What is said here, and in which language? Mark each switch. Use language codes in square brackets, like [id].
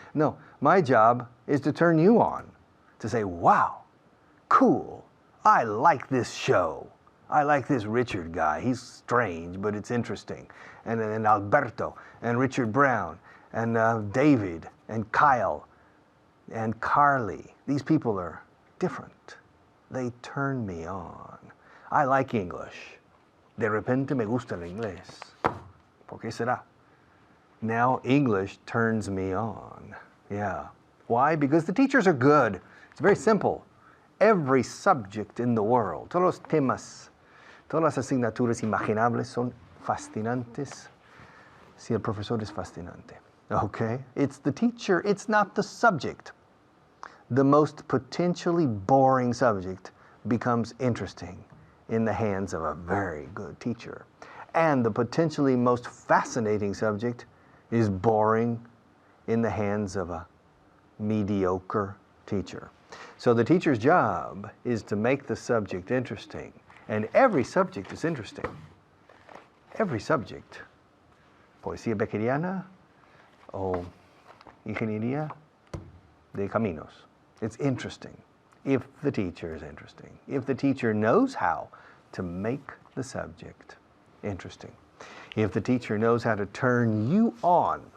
[en] No, my job is to turn you on. To say, wow, cool, I like this show. I like this Richard guy. He's strange, but it's interesting. And Alberto, and Richard Brown, and David, and Kyle, and Carly. These people are different. They turn me on. I like English. [es] De repente me gusta el inglés. ¿Por qué será? [en] Now English turns me on. Yeah. Why? Because the teachers are good. It's very simple. Every subject in the world, [es] todos los temas, todas las asignaturas imaginables son fascinantes si el profesor es fascinante. [en] Okay? It's the teacher, it's not the subject. The most potentially boring subject becomes interesting in the hands of a very good teacher. And the potentially most fascinating subject is boring in the hands of a mediocre teacher. So the teacher's job is to make the subject interesting. And every subject is interesting. Every subject. [es] Poesía bequeriana o ingeniería de caminos. [en] It's interesting if the teacher is interesting. If the teacher knows how to make the subject interesting. If the teacher knows how to turn you on.